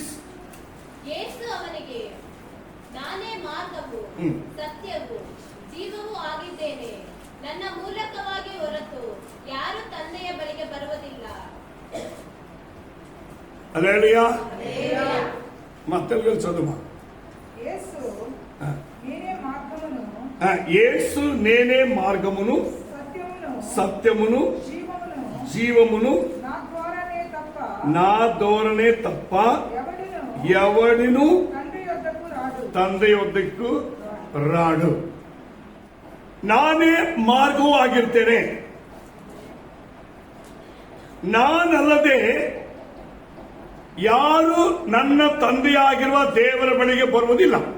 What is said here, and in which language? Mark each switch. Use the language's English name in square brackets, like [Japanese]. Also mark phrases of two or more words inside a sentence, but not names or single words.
[Kannada] ಯೇಸು ಅವನಿಗೆ, ನಾನೇ ಮಾರ್ಗವು ಸತ್ಯವೂ ಜೀವವೂ ಆಗಿದ್ದೇನೆ. ನನ್ನ ಮೂಲಕವಾಗಿ ಹೊರತು ಯಾರು ತಂದೆಯ ಬಳಿಗೆ ಬರುವುದಿಲ್ಲ. ಅಲ್ಲೇಲೂಯಾ. ಮತ್ತೆ ಚದುಮ [Telugu] యేసు నేనే మార్గమును సత్యమును జీవమును నా ద్వారానే తప్ప ఎవడును ತಂದೆ యొద్దకు ರಾಡು. [Kannada] ನಾನೇ ಮಾರ್ಗವೂ ಆಗಿರ್ತೇನೆ. ನಾನಲ್ಲದೆ ಯಾರು ನನ್ನ ತಂದೆಯಾಗಿರುವ ದೇವರ ಬಳಿಗೆ ಬರುವುದಿಲ್ಲ.